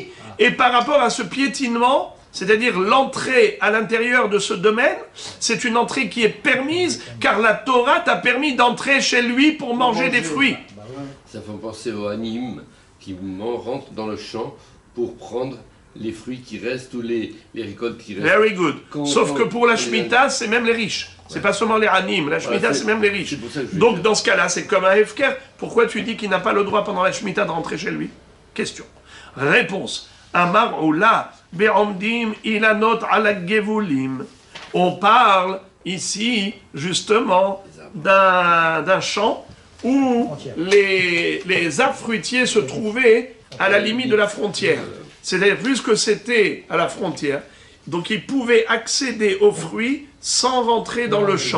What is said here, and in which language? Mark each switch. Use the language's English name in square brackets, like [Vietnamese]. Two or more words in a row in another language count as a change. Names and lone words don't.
[French] Et par rapport à ce piétinement, c'est-à-dire l'entrée à l'intérieur de ce domaine, c'est une entrée qui est permise, car la Torah t'a permis d'entrer chez lui pour manger des fruits. Ça fait penser aux animes qui rentrent dans le champ pour prendre les fruits qui restent ou les récoltes qui restent. [English] Very good. [French] Sauf que pour la Shemitah, c'est même les riches. C'est pas seulement les animes. La Shemitah, c'est même les riches. Donc dans ce cas-là, c'est comme un Hefker. Pourquoi tu dis qu'il n'a pas le droit pendant la Shemitah de rentrer chez lui? Question. Réponse. [Hebrew] אמר עולא בעומדים אילנות על גבולים. [French] On parle ici justement d'un champ où les arbres fruitiers se trouvaient à la limite de la frontière. C'est-à-dire, puisque c'était à la frontière, donc ils pouvaient accéder aux fruits sans rentrer dans le champ.